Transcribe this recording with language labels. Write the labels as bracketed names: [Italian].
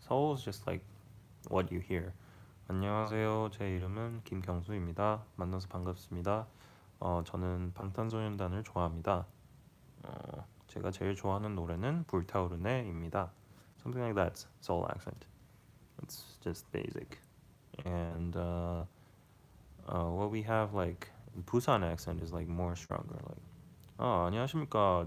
[English] Seoul is just like what you hear. [Korean] 안녕하세요. 제 이름은 김경수입니다. 만나서 반갑습니다. 저는 방탄소년단을 좋아합니다. 제가 제일 좋아하는 노래는 불타오르네입니다. [English] Something like that. Seoul accent. It's just basic. And what we have like Busan accent is like more stronger. Like [Korean] 안녕하십니까.